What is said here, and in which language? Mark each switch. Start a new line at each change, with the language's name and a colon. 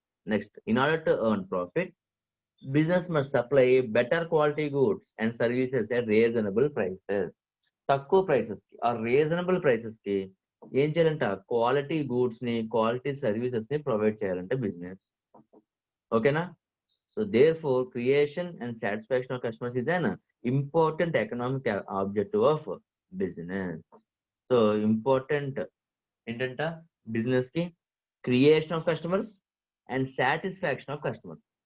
English: Next, in order to earn profit, business must supply better quality goods and services at reasonable prices.
Telugu: తక్కువ prices కి, ఆ reasonable prices కి ఏం చేయాలంట? Quality goods ని, quality services ని ప్రొవైడ్ చేయాలంటే బిజినెస్. ఓకేనా?
English: So therefore creation and satisfaction of customers is an important economic objective of business.
Telugu: So important ఏంటంట బిజినెస్ కి?
English: Creation of customers and satisfaction of customers.